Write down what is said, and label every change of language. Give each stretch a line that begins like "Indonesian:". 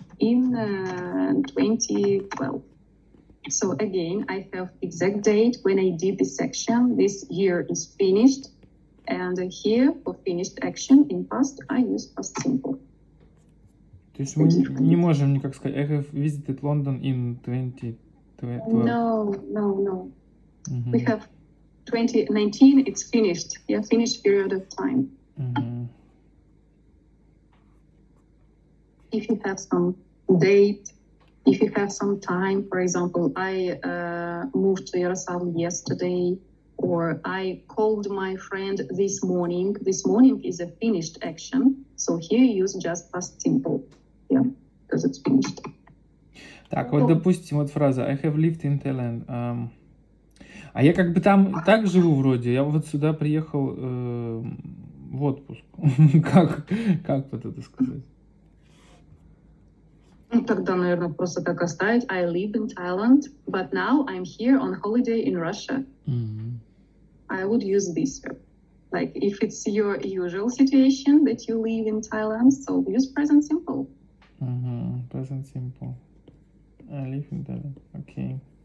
English: In 2012. So again, I have exact date when I did this action. This year is finished. And here, for finished action in past, I use past simple.
Russian: То есть мы не можем никак сказать,
English: I have visited London in 2012. No. We have 2019, it's finished. Yeah, finished period of time. If you have some date, if you have some time, for example, I moved to Yaroslav yesterday, or I called my friend this morning. This morning is a finished action, so here use just past simple, yeah, because it's finished.
Russian: Так, вот допустим, вот фраза
English: I have lived in Thailand.
Russian: А я как бы там и так живу вроде, я вот сюда приехал в отпуск. Как вот это сказать? Ну, тогда, наверное, просто так оставить.
English: I live in Thailand, but now I'm here on holiday in Russia. I would use this verb. Like if it's your usual situation that you live in Thailand, so use present simple. Present simple. I live in Thailand. Okay.